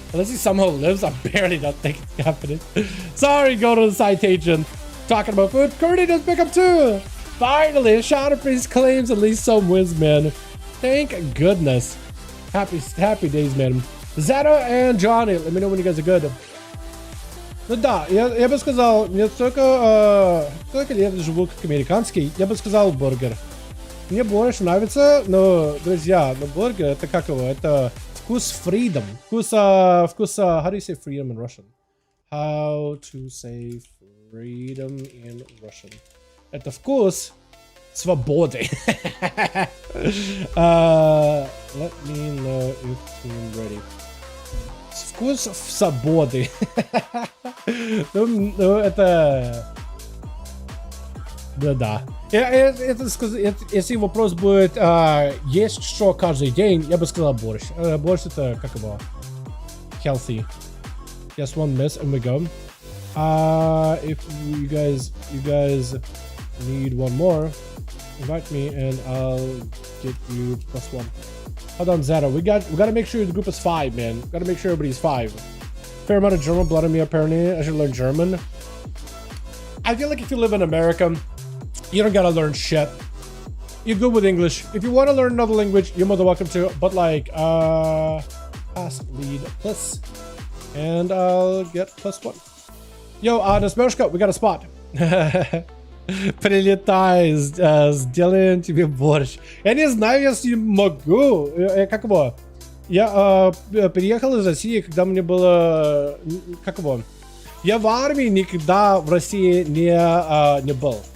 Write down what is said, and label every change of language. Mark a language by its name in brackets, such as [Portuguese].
[English] Unless he somehow lives, I barely don't think it's happening. Sorry, go to the citation. Talking about food. Curdy does pick up too. Finally, Shadow Priest claims at least some wins, man. Thank goodness. Happy days, man. Zeta and Johnny, let me know when you guys are good. [Russian] Ну да, я бы сказал, мне столько лет живу как американский, я бы сказал бургер. Мне борщ нравится, но, друзья, но бургер, это как его, это вкус freedom. [English] How do you say freedom in Russian? How to say freedom in Russian? [Russian] Это вкус свободы. [English] Let me know if I'm ready. [Russian] Вкус свободы. Ну, это... Да. Если вопрос будет, есть что каждый день, я бы сказал борщ. Борщ это, как его, healthy. [English] Just one miss and we go. If you guys need one more, invite me and I'll get you +1. Hold on, Zeta. We gotta make sure the group is 5, man. Gotta make sure everybody's 5. Fair amount of German blood in me, apparently. I should learn German. I feel like if you live in America, you don't gotta learn shit. You're good with English. If you want to learn another language, you're more than welcome to. But like, pass lead plus, and I'll get +1. Yo, Nasmeshka, we got a spot. [Russian] Прилетай, сделаем тебе борщ. Я не знаю, если могу. Как его? Я переехал из России, когда мне было... Как его? Я в армии никогда в России не был.